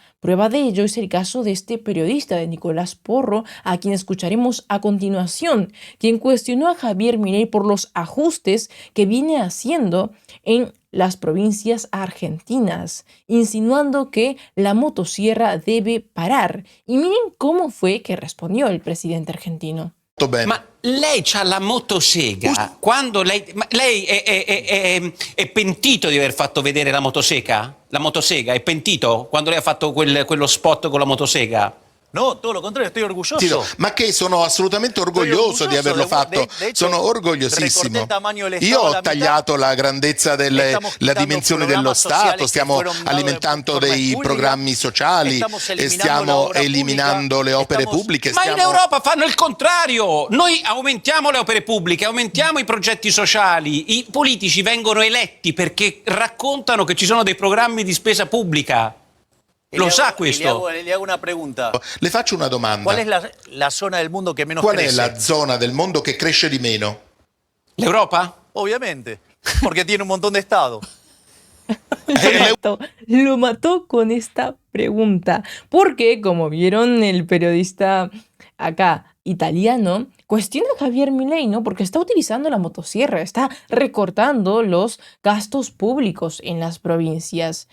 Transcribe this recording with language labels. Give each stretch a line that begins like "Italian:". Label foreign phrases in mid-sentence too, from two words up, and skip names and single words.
Spanish: Prueba de ello es el caso de este periodista, de Nicolás Porro, a quien escucharemos a continuación, quien cuestionó a Javier Milei por los ajustes que viene haciendo en las provincias argentinas, insinuando que la motosierra debe parar. Y miren cómo fue que respondió el presidente argentino.
Italian: Bene. lei c'ha la motosega, quando lei è pentito di aver fatto vedere la motosega? La motosega, è pentito quando lei ha fatto quello spot con la motosega?
Spanish: No, todo lo contrario, estoy orgulloso. Tito,
Italian: ma che sono assolutamente orgoglioso di averlo fatto,
Spanish: de hecho,
Italian: sono orgogliosissimo.
Spanish: recorté el tamaño del
Italian: Io
Spanish: Estado a
Italian: ho
Spanish: la mitad.
Italian: tagliato la grandezza la
Spanish: quitando
Italian: dimensione dello
Spanish: programas
Italian: Stato,
Spanish: sociali che
Italian: stiamo
Spanish: fueron dados
Italian: alimentando
Spanish: de forma
Italian: dei
Spanish: espúrrida,
Italian: programmi sociali, e stiamo eliminando le opere pubbliche. Ma in Europa fanno il contrario, noi aumentiamo le opere pubbliche, aumentiamo i progetti sociali, i politici vengono eletti perché raccontano che ci sono dei programmi di spesa pubblica. Lo sa questo?
Spanish: Le hago una pregunta.
Italian: Le faccio una domanda.
Spanish: ¿Cuál es la zona del mundo que menos
Italian: Qual è
Spanish: crece?
Italian: la zona del mondo che cresce di meno? L'Europa?
Spanish: Obviamente, porque tiene un montón de estados. Lo mató con esta pregunta. Porque, como vieron, el periodista acá italiano cuestiona a Javier Milei, ¿no? Porque está utilizando la motosierra, está recortando los gastos públicos en las provincias.